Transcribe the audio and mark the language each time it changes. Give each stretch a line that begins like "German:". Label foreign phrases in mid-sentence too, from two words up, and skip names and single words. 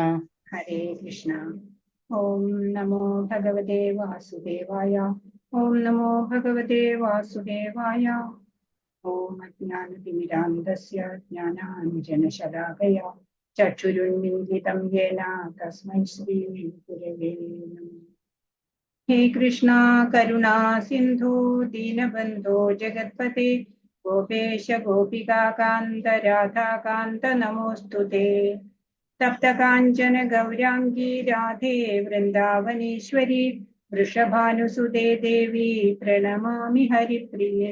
Sanskrit: ഹരേ കൃഷ്ണ. ഓം നമോ ഭഗവതേ വാസുദേവായ. ഓം നമോ ഭഗവതേ വാസുദേവായ. ഓം അജ്ഞാനതിമിരാന്തസ്യ ജ്ഞാനാഞ്ജനശലാകയ ചക്ഷുരുന്മിലിതം യേന തസ്മൈ ശ്രീ ഗുരവേ നമഃ. हे कृष्णा करुणा सिंधु दीनबंधो जगत्पते गोपेश गोपिका कांत राधा कांत नमोस्तुते. तप्त कांचन गौरांगी राधे वृंदावनेश्वरी वृषभानुसुते देवी प्रणमामि हरिप्रिये.